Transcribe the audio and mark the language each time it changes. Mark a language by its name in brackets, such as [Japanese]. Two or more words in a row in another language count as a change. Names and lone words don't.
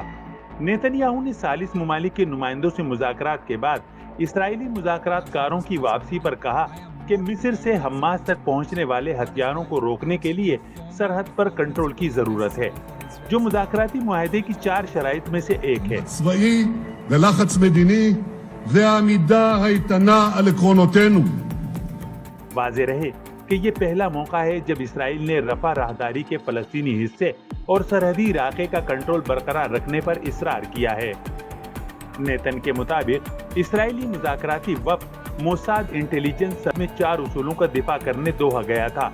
[Urdu] نیتن یاہو نے ثالث ممالک کے نمائندوں سے مذاکرات کے بعد اسرائیلی مذاکرات کاروں کی واپسی پر کہا کہ مصر سے حماس تک پہنچنے والے ہتھیاروں کو روکنے کے لیے سرحد پر کنٹرول کی ضرورت ہے، جو مذاکراتی معاہدے کی 4 شرائط میں سے ایک ہے. [Hebrew] צבאי ולחץ מדיני והעמידה האיתנה על עקרונותינו। [Urdu] واضح رہے کہ یہ پہلا موقع ہے جب اسرائیل نے رفح راہداری کے فلسطینی حصے اور سرحدی علاقے کا کنٹرول برقرار رکھنے پر اصرار کیا ہے. نیتن کے مطابق اسرائیلی مذاکراتی وفد موساد انٹیلیجنس میں 4 اصولوں کا دفاع کرنے دوحہ گیا تھا.